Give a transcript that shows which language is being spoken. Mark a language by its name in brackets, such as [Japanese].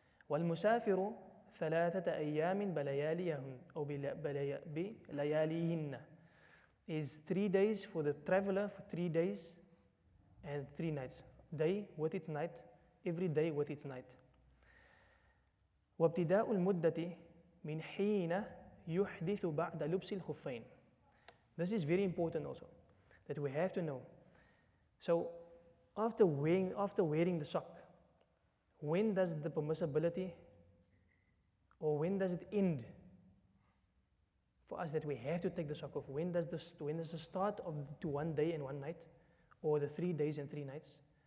[English] وَالْمُسَافِرُ ثَلَاثَةَ أَيَّامٍ بَلَيَالِيهِنَّ أو بِلَيَالِيهِنَّ, is 3 days for the traveler, for 3 days and 3 nights. Day with its night, every day with its night. [Arabic] وابتداء المدة من حين يحدث بعد لبس الخفين. [English] This is very important also, that we have to know. So after wearing the sock, when does the permissibility, or when does it end for us that we have to take the sock off? When does the start of to 1 day and 1 night, or the 3 days and 3 nights?